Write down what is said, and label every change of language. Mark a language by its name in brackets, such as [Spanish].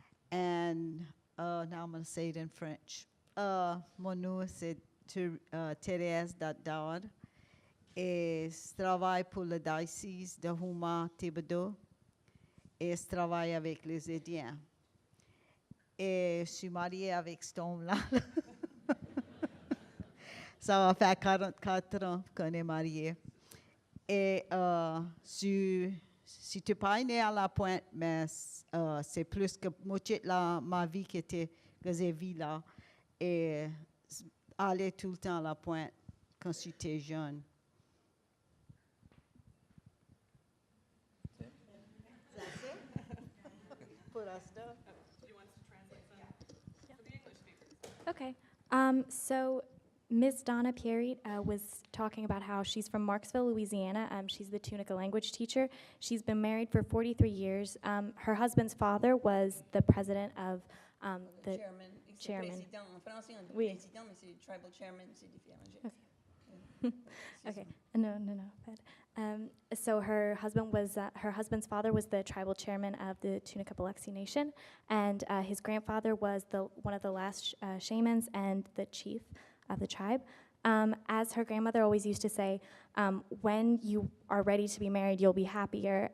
[English] And now I'm going to say it in French. [French] Mon nom c'est Theresa Dardar, et je travaille pour le diocèse de Houma, Thibodeau, et je travaille avec les Indiens. Et je suis mariée avec cet homme-là. Ça va faire 44 ans qu'on est mariés. Et si tu n'es pas né à la Pointe, mais c'est plus que moitié de ma vie que j'ai vécue là. et aller tout le temps à la pointe quand j'étais jeune. [English] Okay. So Ms. Donna Pierite was talking about how she's from Marksville, Louisiana. She's the Tunica language teacher. She's been married for 43 years. Her husband's father was the president of the Chairman. chairman. [French] Président. En français, on dit Oui. président, mais c'est tribal chairman, c'est différent. [English] Okay. No. So her husband's father was the tribal chairman of the Tunica-Biloxi Nation, and his grandfather was one of the last shamans and the chief of the tribe. As her grandmother always used to say, when you are ready to be married, you'll be happier.